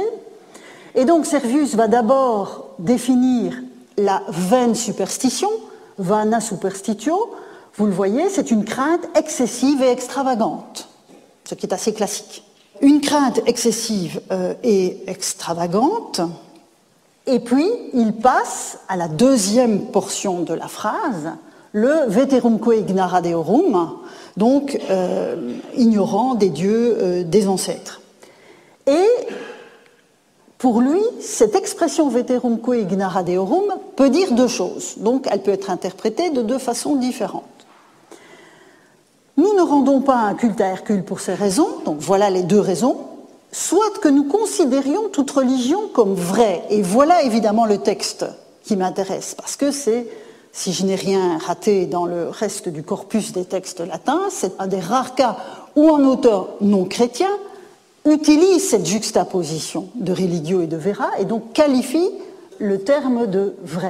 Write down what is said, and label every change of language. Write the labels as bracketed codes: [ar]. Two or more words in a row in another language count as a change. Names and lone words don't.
[fr] Et donc Servius va d'abord définir la vaine superstition, [la] vana superstitio. [fr] Vous le voyez, c'est une crainte excessive et extravagante, ce qui est assez classique. Une crainte excessive et extravagante. Et puis, il passe à la deuxième portion de la phrase, le [la] veterumque ignara deorum, [fr] donc ignorant des dieux des ancêtres. Et pour lui, cette expression [la] veterumque ignara deorum [fr] peut dire deux choses. Donc, elle peut être interprétée de deux façons différentes. Nous ne rendons pas un culte à Hercule pour ces raisons, donc voilà les deux raisons. Soit que nous considérions toute religion comme vraie, et voilà évidemment le texte qui m'intéresse, parce que c'est, si je n'ai rien raté dans le reste du corpus des textes latins, c'est un des rares cas où un auteur non chrétien utilise cette juxtaposition de religio et de vera, et donc qualifie le terme de vrai.